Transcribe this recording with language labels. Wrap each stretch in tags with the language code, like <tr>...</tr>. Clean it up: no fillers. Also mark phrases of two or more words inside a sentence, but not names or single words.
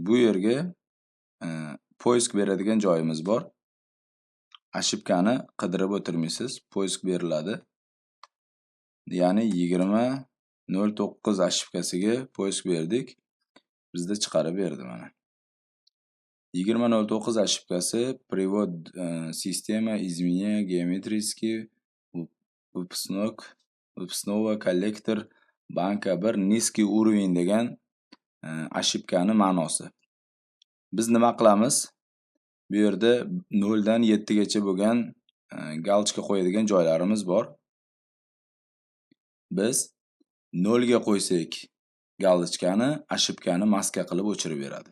<uz>Bu yerga poisk beradigan joyimiz bor. Ashibkani qidirib o'tirmaysiz, poisk beriladi. Ya'ni 2009 ashibkasiga poisk berdik. Bizda chiqarib berdi mana.</uz> <ru>2009 ashibkasi привод система изменения геометрически выпускного коллектор banka 1 низкий уровень</ru> <uz>degan ashibkani ma'nosi. Biz nima qilamiz? Bu yerda 0 dan 7 gacha bo'lgan galchka qo'yadigan joylarimiz bor. Biz 0 ga qo'ysak galchkani, ashibkani maska qilib o'chirib beradi.</uz>